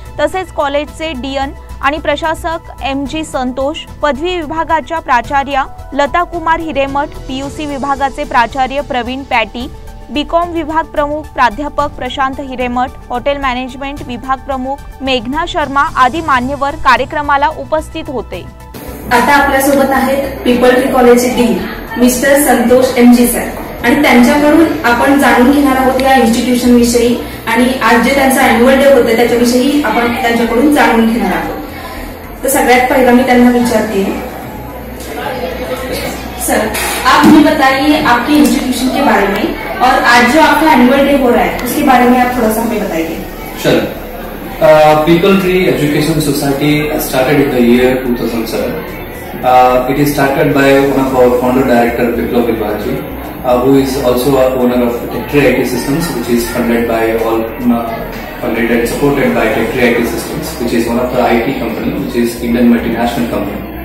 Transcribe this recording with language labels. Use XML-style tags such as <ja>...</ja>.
<mr>तसेच कॉलेजचे डीएन आणि प्रशासक एमजी संतोष, पदवी विभागाच्या प्राचार्य लता कुमार हिरेमठ, पीयूसी विभागाचे प्राचार्य प्रवीण पॅटी, बीकॉम विभाग प्रमुख प्राध्यापक प्रशांत हिरेमठ, हॉटेल मॅनेजमेंट विभाग प्रमुख मेघना शर्मा आदी मान्यवर कार्यक्रमाला उपस्थित होते। आता आपल्या सोबत आहेत पीपल ट्री कॉलेजचे dean mister Santosh MG sir आणि त्यांच्याकडून आपण जाणून घेणार आहोत या इन्स्टिट्यूशन विषयी आणि आज जे त्यांचा अॅन्युअल डे होता त्याच्याविषयी आपण त्यांच्याकडून जाणून घेणार आहोत। तो सगळ्यात पहिला मी त्यांना विचारते,</mr> <hi>सर आप हमें बताइए आपके इंस्टीट्यूशन के बारे में और आज जो आपका एनुअल डे हो रहा है उसके बारे में आप थोड़ा सा हमें बताइए।</hi> <en>Sure. People Tree Education Society started in the year 2007. It is started by one of our founder director Biplab Vivaji, who is also a owner of Tech Tree IT Systems, which is funded and supported by Tech Tree IT Systems, which is one of the IT company, which is Indian multinational company.</en>